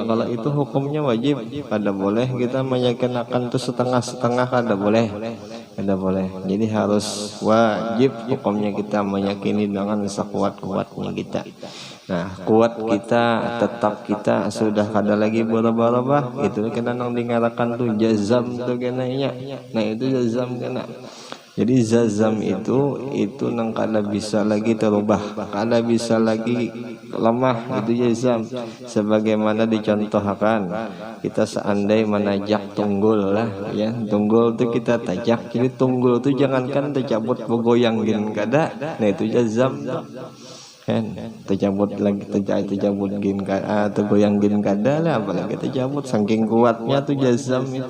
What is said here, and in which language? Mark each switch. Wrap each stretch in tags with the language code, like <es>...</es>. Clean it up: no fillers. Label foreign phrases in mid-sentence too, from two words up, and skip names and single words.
<bjn>Kalau itu hukumnya wajib, kada boleh kita meyakinkan itu setengah-setengah, kada boleh.</bjn> <id>Jadi harus wajib hukumnya kita meyakini dengan sekuat-kuatnya kita.</id> <bjn>Nah kuat kita, tetap kita sudah kada lagi berubah-ubah, itu kena nang dingarakan tuh jazam tuh kenanya. Nah itu jazam kena. Jadi zazam itu nang kada bisa lagi terubah, kada bisa lagi lemah, itu jazam. Sebagaimana dicontohkan, kita seandai menajak tunggul lah ya, tunggul itu kita tajak, jadi tunggul itu jangankan tercabut bergoyang gin kada, nah itu jazam kan, tercabut lagi tercabut gin kada, tergoyang gin kada lah, apalagi tercabut saking kuatnya tuh jazam itu.</bjn>